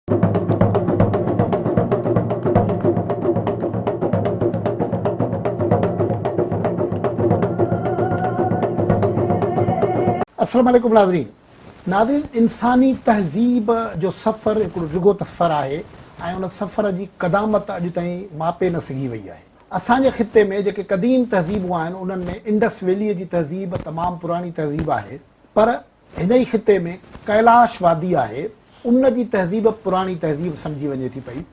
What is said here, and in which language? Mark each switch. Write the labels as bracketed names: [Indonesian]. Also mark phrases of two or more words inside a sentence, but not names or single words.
[Urdu] السلام علیکم ناظرین. [Sindhi] ناظرین, انسانی تہذیب جو سفر हिकिड़ो रुगो सफ़र आहे ऐं उन सफ़र जी क़दामत अॼु ताईं मापे न सघी वई आहे. असांजे ख़िते में जेके क़दीम तहज़ीबूं आहिनि उन्हनि में इंडस वैलीअ जी तहज़ीब तमामु पुराणी तहज़ीब आहे, पर हिन ई ख़िते में कैलाश वादी आहे, उन जी तहज़ीब पुराणी तहज़ीब सम्झी वञे थी पई.